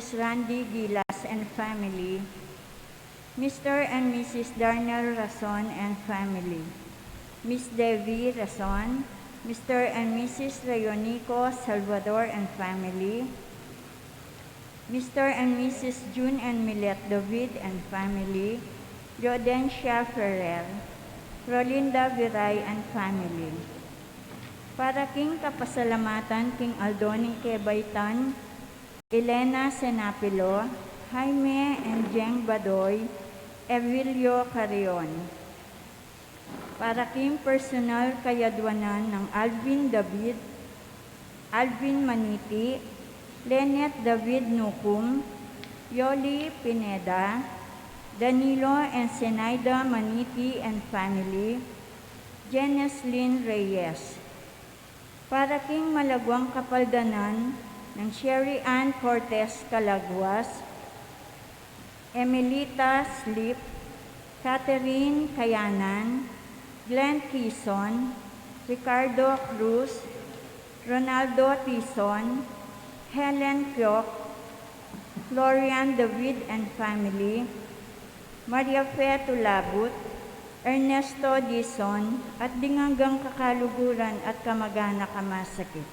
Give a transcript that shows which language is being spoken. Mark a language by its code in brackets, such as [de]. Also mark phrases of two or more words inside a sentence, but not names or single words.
[en] Randy Gilas and family, Mr. and Mrs. Darnell Rason and family, Miss Devi Rason, Mr. and Mrs. Leonico Salvador and family, Mr. and Mrs. June and Milet David and family, Jodencia Ferrer, Rolinda Viray and family. [pam] Para king kapasalamatan king Aldoning Kebaytan, Elena Senapilo, Jaime and Jeng Badoy, Evilio Carrion. Para king personal kayadwanan ng Alvin David, Alvin Maniti, Lenet David Nukum, Yoli Pineda, Danilo and Zenaida Maniti and family, Janice Lynn Reyes. Para king malagwang kapaldanan ng Sherry Ann Cortez Calaguas, Emilita Slip, Catherine Kayanan, Glenn Quezon, Ricardo Cruz, Ronaldo Tison, Helen Kyok, Florian David and family, Maria Fe Tulabut, Ernesto Dison, at dinganggang kakaluguran at kamagana kamasakit.